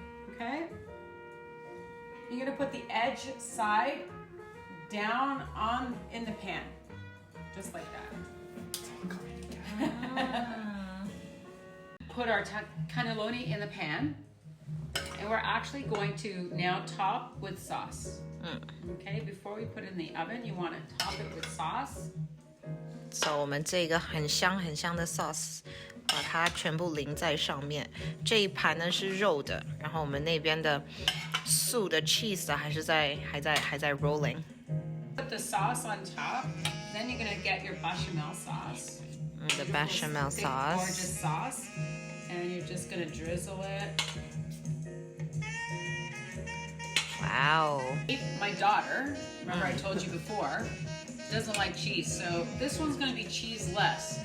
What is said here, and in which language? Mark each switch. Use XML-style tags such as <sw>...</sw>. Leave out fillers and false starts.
<en>Okay? You're gonna put the edge side down in the pan. Just like that. Put our cannelloni in the pan. And we're actually going to now top with sauce. Okay, before we put it in the oven, you want to top it with sauce.</en> <zh>So 我们这个很香很香的 sauce， 把它全部淋在上面。这一盘呢是肉的，然后我们那边的素的 cheese 的还在 rolling。</zh> <en>Put the sauce on top. Then you're gonna get your bechamel sauce. The bechamel Big, sauce. gorgeous sauce, and you're just gonna drizzle it. Wow. My daughter, remember I told you before, doesn't like cheese, so this one's gonna be cheese-less.</en>